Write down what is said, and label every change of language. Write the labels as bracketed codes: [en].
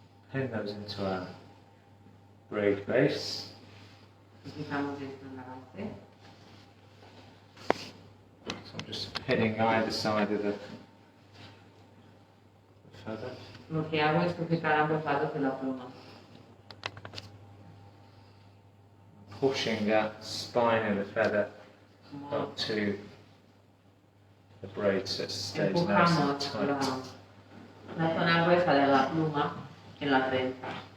[en] Pin those into our braid base. [es] Fijamos esto en la base. [en] So I'm just pinning either side of the feather. [es] Lo que hago es sujetar ambos lados de la pluma. [en] Pushing that spine of the feather up to the braid so it stays nice and [es] Empujamos [en] tight. [es] la zona gruesa de la pluma en la trenza.